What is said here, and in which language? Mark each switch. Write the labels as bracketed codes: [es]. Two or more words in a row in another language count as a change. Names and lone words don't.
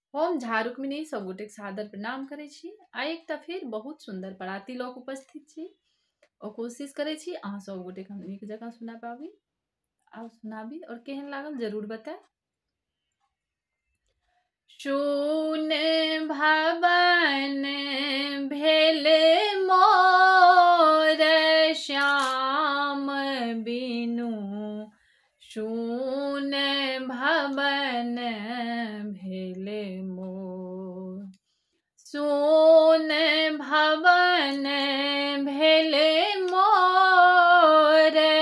[mai] हम झा रुक्मिणी सब गोटे के सादर प्रणाम करे छी। आ एकटा फिर बहुत सुंदर पराती लग उपस्थित छी और कोशिश करे छी अहाँ सब गोटे के हम नीक जगह सुना पाबी। आउ सुनाबी और केहन लागल जरूर बताए। सुन भवन भेल मोर श्याम बिनु, सुन भवन भेल मोर, सुन भवन भेल मोर